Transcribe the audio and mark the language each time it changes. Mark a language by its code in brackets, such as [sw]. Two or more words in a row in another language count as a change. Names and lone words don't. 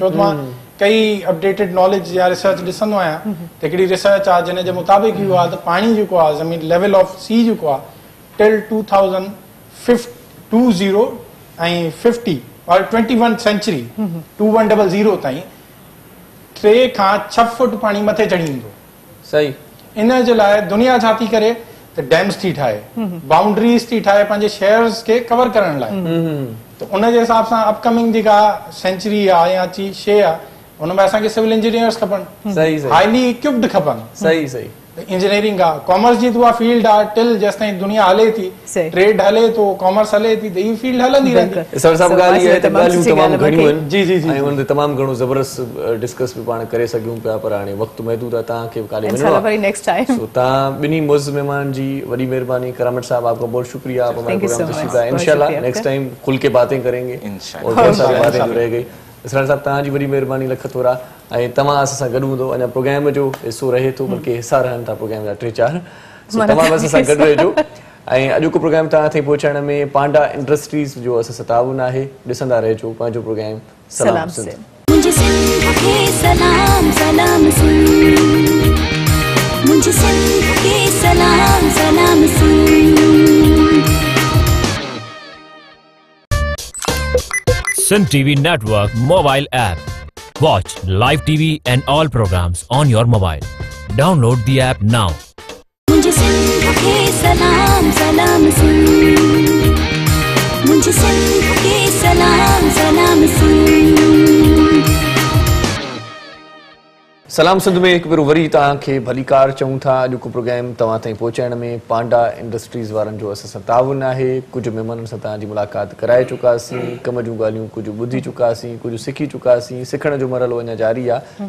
[sd] छो त मां कई [en] updated knowledge [sd] या रिसर्च ॾिसंदो आहियां त हिकिड़ी रिसर्च आहे जिन जे मुताबिक़ इहो आहे त पाणी जेको आहे, ज़मीन [en] level of sea [sd] जेको आहे, टिल 2020 ऐं 50 और 21 सेंचुरी 2100 ताईं 3 खां 6 फुट पाणी मथे चढ़ी ईंदो। सही, इन जे लाइ दुनिया छा थी करे त डैम्स थी ठाहे, बाउंड्रीज थी ठाहे पंहिंजे शहर्स खे कवर करण लाइ। त उन जे हिसाब सां अपकमिंग जेका सेंचुरी आहे या शइ आहे, उनमें असांखे [en] civil engineers [sd] खपनि, [en] highly equipped [sd] खपनि। सही सही, इंजीनियरिंग आहे, कॉमर्स जी उहा फील्ड आहे, टिल जेसिताईं दुनिया हले थी, ट्रेड हले थो, कॉमर्स हले थी, त ही फील्ड हलंदी रहंदी। सर साहब ॻाल्हि इहा आहे त ॻाल्हियूं तमामु घणियूं आहिनि, जी जी जी, ऐं उन ते तमामु घणो ज़बरदस्त डिस्कस बि पाण करे सघूं पिया, पर हाणे वक़्तु महदूद आहे, तव्हांखे काॾे वञिणो आहे। तव्हां ॿिन्ही मुअज़्ज़ महिमान जी वॾी महिरबानी। [ur] کرامت صاحب، آپ کا بہت شکریہ، آپ ہمارے پروگرام تشریف لائے۔ ان شاء اللہ [en] next time [ur] کھل کے باتیں کریں گے، اور بہت ساری باتیں جو رہ گئیں. [sd] इसरार साहब, तव्हांजी वॾी महिरबानी, लख थोरा, ऐं तव्हां असां सां गॾु हूंदो, अञा प्रोग्राम जो हिसो रहे थो, बल्कि हिसा रहनि था प्रोग्राम जा 3-4, तव्हां बि असां सां गॾु रहिजो। ऐं अॼोको प्रोग्राम तव्हां ताईं पहुचाइण में पांडा इंडस्ट्रीज़ जो असां सां ताउन आहे। ॾिसंदा रहिजो पंहिंजो प्रोग्राम सलाम सिंध। [ur] مجھے سندھ کے سلام سلام سندھ، مجھے سندھ کے سلام سلام سندھ. [en] Sun TV Network mobile app. Watch live TV and all programs on your mobile. Download the app now. [ur] مجھے سندھ کے سلام سلام سندھ، مجھے سندھ کے سلام سلام سندھ. [sd] सलाम सिंध में हिकु भेरो वरी तव्हांखे भलीकार चऊं था। अॼोको प्रोग्राम तव्हां ताईं पहुचाइण में पांडा इंडस्ट्रीज़ वारनि जो असां सां ताउन आहे। कुझु महिमाननि सां तव्हांजी मुलाक़ात कराए चुकासीं, कम जूं ॻाल्हियूं कुझु ॿुधी चुकासीं, कुझु सिखी चुकासीं, सिखण जो मरहलो अञा जारी आहे।